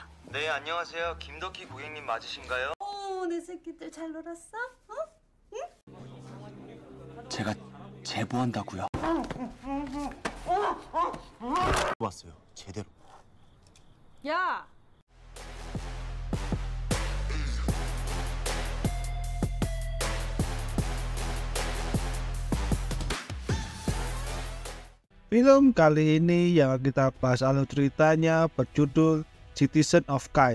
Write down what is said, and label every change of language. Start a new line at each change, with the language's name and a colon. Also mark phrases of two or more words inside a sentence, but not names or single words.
Korean: 네, 안녕하세요. 김덕희 고객님 맞으신가요? 내 새끼들 잘 놀았어? 제가 제보한다고요. 왔어요. 제대로. 야!
Indonesian: Film kali ini yang kita bahas alur ceritanya berjudul Citizen of Kite.